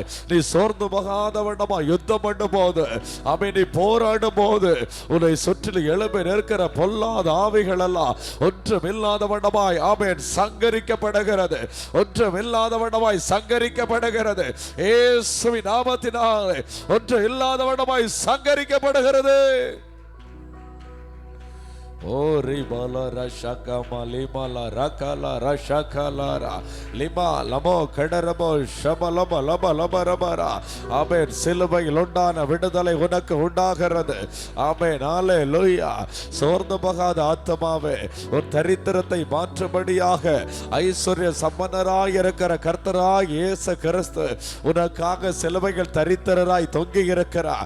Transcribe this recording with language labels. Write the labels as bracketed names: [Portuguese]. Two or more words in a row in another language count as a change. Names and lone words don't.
[Tamil] நீ சோர்ந்து போகாத வண்ணமாய் யுத்தம் பண்ணும் போது, ஆமென், நீ போராடும் போது உன்னை சுற்றிலும் எழும்பி நிற்கிற பொல்லாத ஆவிகள் எல்லாம் ஒன்றுமில்லாத வண்ணமாய் ஆமென் சங்கரிக்கப்படுகிறது, ஒன்றுமில்லாதவனமாய் சங்கரிக்கப்படுகிறது. இயேசுவின் நாமத்தினாலே ஒன்று இல்லாதவனமாய் சங்கரிக்கப்படுகிறது. O ribala rashakama limala rakala rashakalara lima lamo kadarabo shabalaba laba laba rabara. Amen. சிலுவையில் உண்டான விடுதலை உனக்கு உண்டாகிறது. ஆமென். ஹalleluya. சோர்ந்து போகாத ஆத்துமாவே, ஒரு தரித்திரத்தை மாற்றும்படியாக ஐஸ்வர்ய சம்பன்னராய் இருக்கிற கர்த்தராய் இயேசு கிறிஸ்து உனக்காக சிலுவையில் தரித்திரராய் தொங்கி இருக்கிறார்.